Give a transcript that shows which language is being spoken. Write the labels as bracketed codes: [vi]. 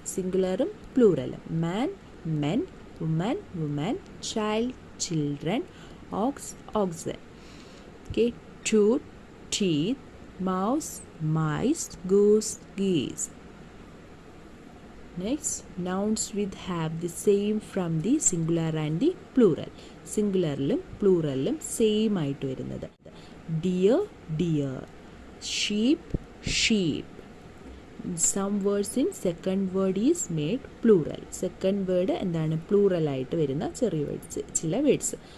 [en] Singular and plural. Man, men, woman, woman, child, children, ox, oxen. Okay, tooth, teeth, mouse, mice, goose, geese. Next, nouns with have the same from the singular and the plural. [ml] Singularലും pluralലും same ആയിട്ട് വരുന്നത്. [en] Deer, deer. Sheep, sheep. Some words in second word is made plural. [ml] Second word എന്താണ് plural ആയിട്ട് വരുന്ന ചെറിയ words, ചില words.